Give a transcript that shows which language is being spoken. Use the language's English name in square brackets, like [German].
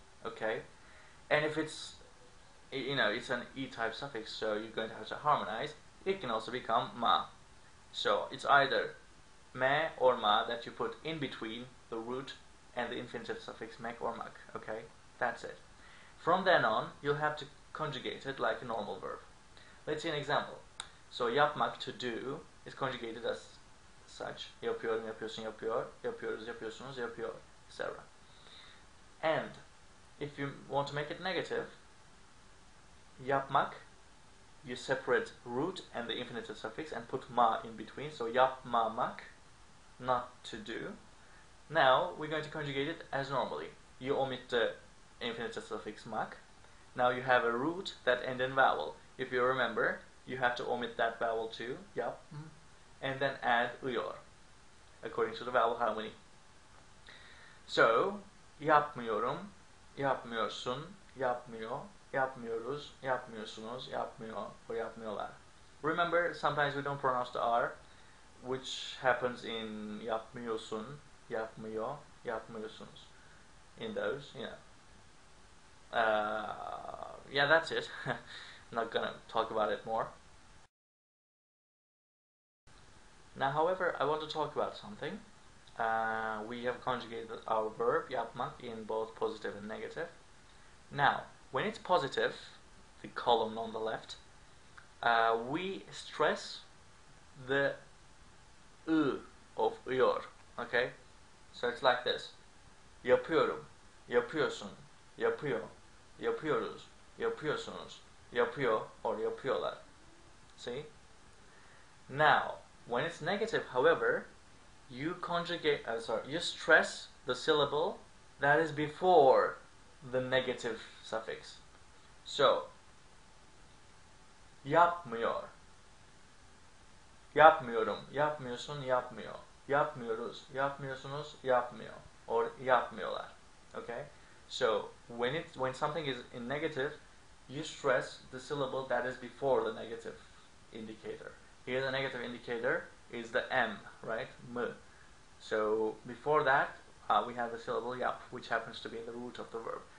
[English] Okay, and if it's it's an e-type suffix, so you're going to have to harmonize. It can also become ma. So it's either me or ma that you put in between the root and the infinitive suffix mek or mak. Okay, that's it. From then on, you'll have to conjugate it like a normal verb. Let's see an example. So yapmak, to do, is conjugated as such: [Turkish] yapıyorum, yapıyorsun, yapıyor; yapıyoruz, yapıyorsunuz, yapıyor, [English] etc. And if you want to make it negative, yapmak, you separate root and the infinitive suffix and put ma in between. So yapmamak, not to do. Now we're going to conjugate it as normally. You omit the infinitive suffix mak. Now you have a root that ends in vowel. If you remember, you have to omit that vowel too, yap, and then add ıyor, according to the vowel harmony. [Turkish] So, yapmıyorum, yapmıyorsun, yapmıyor, yapmıyoruz, yapmıyorsunuz, yapmıyor, or yapmıyorlar. [English] Remember, sometimes we don't pronounce the R, which happens in yapmıyorsun, yapmıyor, yapmıyorsunuz. In those, you know. Yeah, that's it. I'm not gonna talk about it more. Now, however, I want to talk about something. We have conjugated our verb yapmak in both positive and negative. Now, when it's positive, the column on the left, we stress the of ıyor. Okay, so it's like this: [Turkish] yapıyorum, yapıyorsun, yapıyor, yapıyoruz, yapıyorsunuz, yapıyor, or yapıyorlar. [English] See? Now, when it's negative, however, you conjugate, you stress the syllable that is before the negative suffix. [Turkish] So, yapmıyor, yapmıyorum, yapmıyorsun, yapmıyor, yapmıyoruz, yapmıyorsunuz, yapmıyor, or yapmıyorlar. [English] Okay? So, when something is in negative, you stress the syllable that is before the negative indicator. Here the negative indicator is the M, right? M. So before that, we have the syllable yap, which happens to be the root of the verb.